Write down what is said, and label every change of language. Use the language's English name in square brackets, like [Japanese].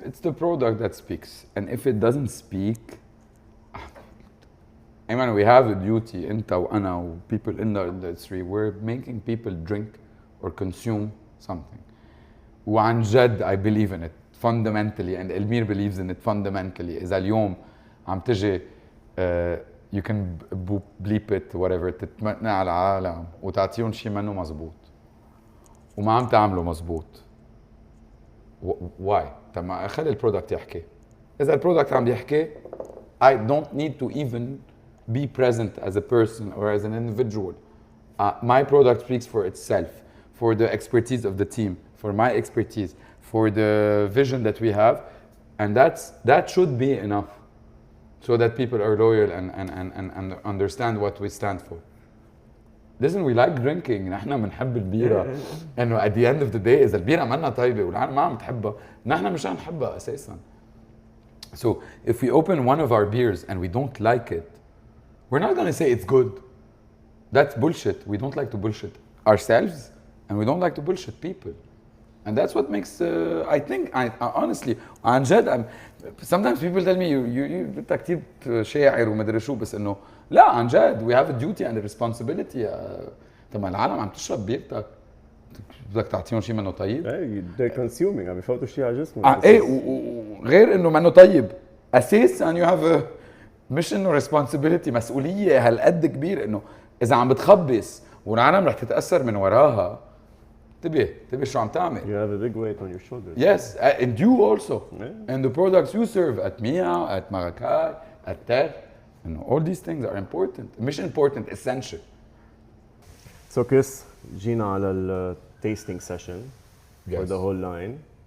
[English] It's the product that speaks. And if it doesn't speak, I mean, we have a duty, [Arabic] انت وأنا, [English] people in the industry, we're making people drink or consume something. [Arabic] وعن جد [English] I believe in it fundamentally, and ELMIR believes in it fundamentally. [Arabic] إذا اليوم عم تجي [English] you can bleep it whatever, [Arabic] تتمنى على العالم وتعطيهم شيء منه مزبوط وما عم تعمله مزبوط. [English] Why؟ [Arabic] طب ما خلي البرودكت يحكي. إذا البرودكت عم يحكي, [English] I don't need to even be present as a person or as an individual. My product speaks for itself, for the expertise of the team, for my expertise, for the vision that we have, and that should be enough so that people are loyal and understand what we stand for. Listen, we like drinking. [Arabic] نحن بنحب البيرة. إنه [English] at the end of the day [Arabic] إذا البيرة منا طيبة والعالم ما عم تحبها, نحن مش هنحبها أساساً. [English] So if we open one of our beers and we don't like it, we're not going to say it's good. That's bullshit. We don't like to bullshit ourselves, and we don't like to bullshit people. And that's what makes, I think, I honestly, [Arabic] عن جد, [English] sometimes people tell me, [Arabic] أنت كتير شاعر وما أدري شو, بس إنه لا عن جد, [English] we have a duty and a responsibility. [Arabic] طب ما العالم عم تشرب بيرتك, بدك تعطيهم شيء منه طيب. [English] They're consuming, [Arabic] عم يفوتوا شيء على جسمهم. ايه, وغير إنه منه طيب, أساساً [English] you have a, [Arabic] مش إنه responsibility, مسؤولية هالقد كبير, إنه إذا عم بتخبص والعالم رح تتأثر من وراها, تبي شو عم تعمل. [English] You have a big weight on your shoulders. Yes, and you also. Yeah. And the products you serve at Mii Yao, at Maracay, at Ter, all these things are important. [Arabic] مش [English] important, essential. So Chris, [Arabic] جينا على ال [English] tasting session for the whole line.